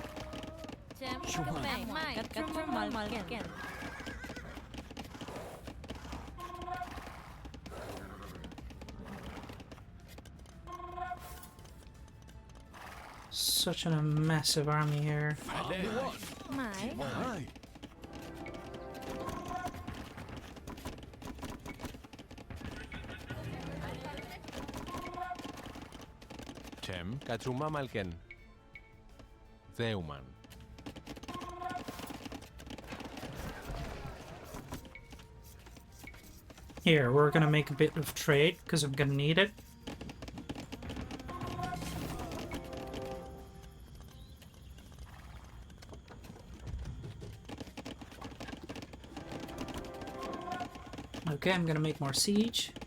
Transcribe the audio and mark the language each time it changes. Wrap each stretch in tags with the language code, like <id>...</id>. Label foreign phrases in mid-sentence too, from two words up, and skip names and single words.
<en>Such a massive army here. Mai. Chem. Kachuma Malken. Zeuman. Here, we're gonna make a bit of trade, because I'm gonna need it. Okay, I'm gonna make more siege.</en>